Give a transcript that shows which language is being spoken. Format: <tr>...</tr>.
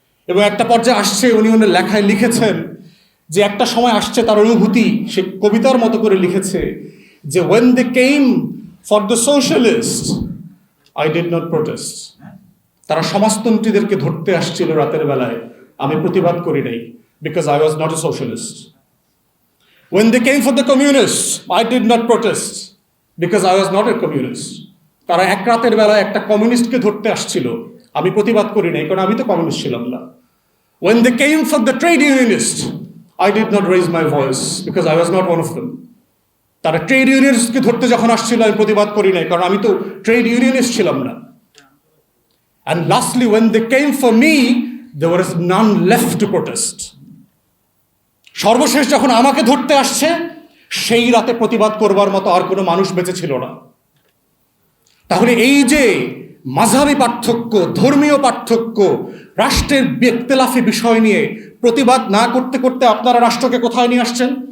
<bn>এবং একটা পর্যায়ে আসছে, উনি ওনার লেখায় লিখেছেন যে একটা সময় আসছে তার অনুভূতি, সে কবিতার মতো করে লিখেছে যে</bn> <en>when they came for the socialists I did not protest.</en> <bn>তারা সমাজতন্ত্রীদেরকে ধরতে আসছিল রাতের বেলায়, আমি প্রতিবাদ করি নাই,</bn> <en>because I was not a socialist. When they came for the communists I did not protest, because I was not a communist.</en> <bn>তারা এক রাতের বেলায় একটা কমিউনিস্টকে ধরতে আসছিল, আমি প্রতিবাদ করি নাই, কারণ আমি তো কমিউনিস্ট ছিলাম না।</bn> <en>When they came for the trade unionists I did not raise my voice, because I was not one of them.</en> <bn>তারা ট্রেড ইউনিয়নিস্টকে ধরতে যখন আসছিল, আমি প্রতিবাদ করি নাই, কারণ আমি তো ট্রেড ইউনিয়নিস্ট ছিলাম না।</bn> <en>And lastly, when they came for me, there was none left to protest.</en> <bn>সর্বশেষ যখন আমাকে ধরতে আসছে, সেই রাতে প্রতিবাদ করবার মতো আর কোনো মানুষ বেঁচে ছিল না। তাহলে এই যে মাযহাবী পার্থক্য, ধর্মীয় পার্থক্য, রাষ্ট্রের ইখতিলাফি বিষয় নিয়ে প্রতিবাদ না করতে করতে আপনারা রাষ্ট্রকে কোথায় নিয়ে আসছেন?</bn>